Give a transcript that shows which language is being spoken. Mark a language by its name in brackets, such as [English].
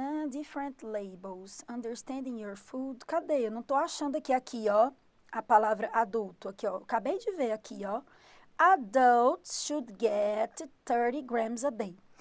[English] Different labels, understanding your food. [Portuguese] Cadê? Eu não tô achando aqui, ó, a palavra adulto. Aqui, ó, acabei de ver aqui, ó. [English] Adults should get 30 grams a day.